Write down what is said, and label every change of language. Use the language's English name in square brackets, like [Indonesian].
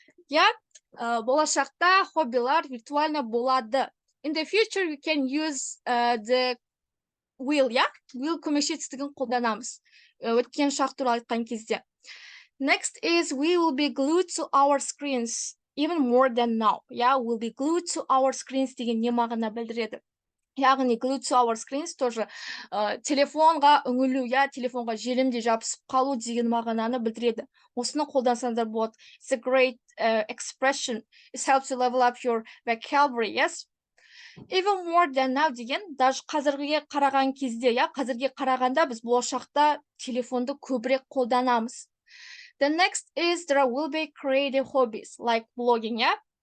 [Kazakh] Yeah, болашақта хоббилар виртуально болады. [English] In the future, you can use the will, yeah? [Kazakh] Will көмекші қолданамыз. Өткен шақ туралы айтқан кезде. [English] Next is we will be glued to our screens even more than now. Yeah, we'll be glued to our screens [Kazakh] деген не мағына білдіреді? Яғни [English] glued to our screens [Russian] тоже [Kazakh] телефонға үңілу, я телефонға желімде жабысып қалу деген мағынаны білдіреді. Осыны қолдансаңыздар болады. [English] It's a great expression. It helps you level up your vocabulary, yes? Even more than now [Kazakh] деген, [Russian] даже [Kazakh] қазірге қараған кезде, я, қазірге қарағанда біз болашақта телефонды көбірек қолданамыз. [English] The next is there will be creative hobbies like blogging, yeah?